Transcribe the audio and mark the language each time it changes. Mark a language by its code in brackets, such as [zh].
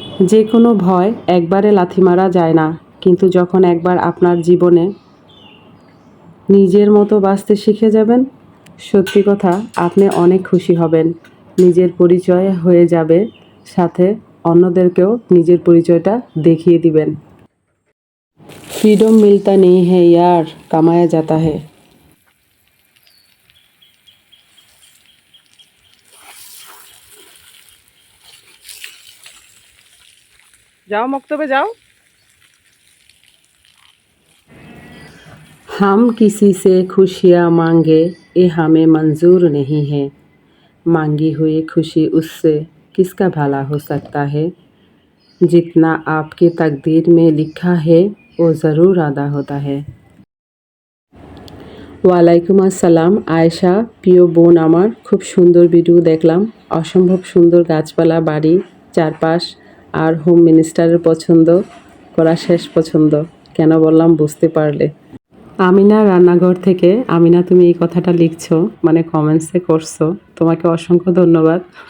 [bn] যে কোনো ভয় একবারে লাথি মারা যায় না, কিন্তু যখন একবার আপনার জীবনে নিজের মতো বাঁচতে শিখে যাবেন, সত্যি কথা আপনি অনেক খুশি হবেন। নিজের পরিচয় হয়ে যাবে, সাথে অন্যদেরকেও নিজের পরিচয়টা দেখিয়ে দিবেন। [hi] फ्रीडम मिलता नहीं है यार, कमाया जाता है। [bn] যাও মক্তবে যাও। [hi] हम किसी से खुशियाँ मांगे ये हमें मंजूर नहीं है, मांगी हुई खुशी उससे किसका भला हो सकता है, जितना आपकी तकदीर में लिखा है वो ज़रूर अदा होता है। [bn] ওয়ালাইকুম আসসালাম আয়েশা, প্রিয় বোন আমার, খুব সুন্দর ভিডিও দেখলাম। অসম্ভব সুন্দর গাছপালা, বাড়ি, চারপাশ আর হোম মিনিস্টারের পছন্দ করা শেষ পছন্দ। কেন বললাম বুঝতে পারলে। আমিনা রান্নাঘর থেকে, আমিনা তুমি এই কথাটা লিখছো মানে কমেন্টসে করছো, তোমাকে অসংখ্য ধন্যবাদ।